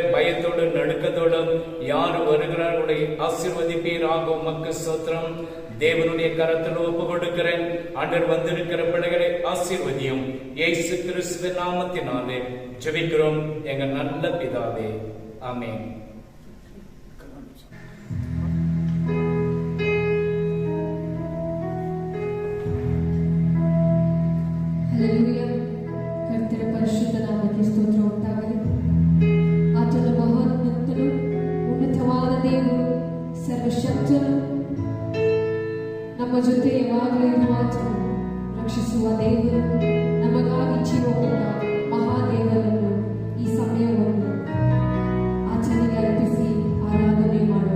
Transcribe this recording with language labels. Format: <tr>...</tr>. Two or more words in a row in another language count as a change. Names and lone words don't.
<ta>பயத்தோடு நடுக்கத்தோடும் யார் வருகிறார்களுடைய ஆசீர்வதிப்பீராக. உமக்கு ஸ்தோத்திரம். தேவனுடைய கரத்தில் ஒப்பு கொடுக்கிறேன். ஆண்டவர் வந்திருக்கிற பிள்ளைகளை ஆசீர்வதியும். இயேசு கிறிஸ்துவின் நாமத்தினாலே ஜெபிக்கிறோம் எங்கள் நல்ல பிதாவே, ஆமென்.</ta> <kn>ಕರ್ತನ ಪರಿಶುದ್ಧ ನಾಮಕ್ಕೆ ಸ್ತೋತ್ರ ಉಂಟಾಗಲಿ. ಆತನು ಮಹೋನ್ನತನು, ಉನ್ನತವಾದ ದೇವರು, ಸರ್ವಶಕ್ತನು, ನಮ್ಮ ಜೊತೆ ಯಾವಾಗಲೂ ಆತನು ರಕ್ಷಿಸುವ ದೇವರು, ನಮಗಾಗಿ ಜೀವಗೊಂಡ ಮಹಾದೇವರನ್ನು ಈ ಸಮಯವನ್ನು ಆಚರಣೆಗೆ ಅರ್ಪಿಸಿ ಆರಾಧನೆ ಮಾಡೋಣ.</kn>